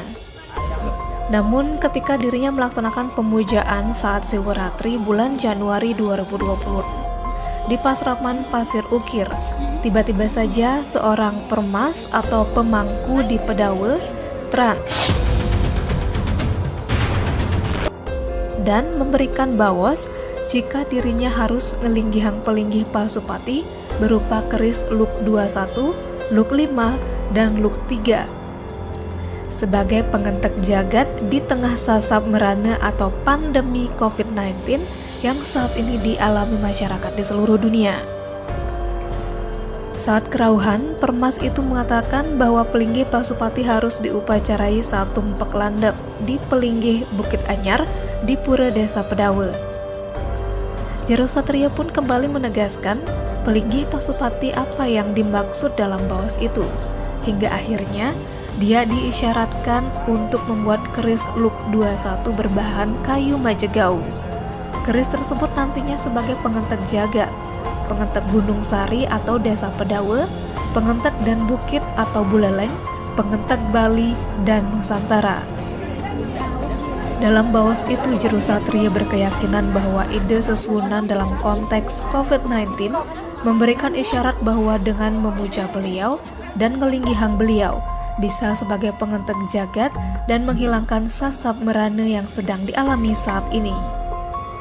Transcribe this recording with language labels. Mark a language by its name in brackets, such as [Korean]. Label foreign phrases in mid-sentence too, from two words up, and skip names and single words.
[Indonesian] Namun ketika dirinya melaksanakan pemujaan saat Siwaratri bulan Januari 2020 di Pasraman Pasir Ukir, tiba-tiba saja seorang permas atau pemangku di Pedawe trans dan memberikan bawos jika dirinya harus ngelinggihang pelinggih pasupati berupa keris luk 21, luk 5, dan luk 3. Sebagai pengentek jagat di tengah sasab merana atau pandemi COVID-19 yang saat ini dialami masyarakat di seluruh dunia. Saat kerauhan, permas itu mengatakan bahwa pelinggih pasupati harus diupacarai saat tumpak landap di Pelinggih Bukit Anyar di Pura Desa Pedawe. Jero Satria pun kembali menegaskan pelinggih pasupati apa yang dimaksud dalam bawas itu, hingga akhirnya dia diisyaratkan untuk membuat keris luk 21 berbahan kayu majegau. Keris tersebut nantinya sebagai pengentek jagat, pengentek Gunung Sari atau Desa Pedawe, pengentek dan Bukit atau Buleleng, pengentek Bali, dan Nusantara. Dalam bawas itu, Jero Satria berkeyakinan bahwa ide sesunan dalam konteks COVID-19 memberikan isyarat bahwa dengan memuja beliau, dan ngelinggihang beliau bisa sebagai pengentek jagat dan menghilangkan sasab merana yang sedang dialami saat ini.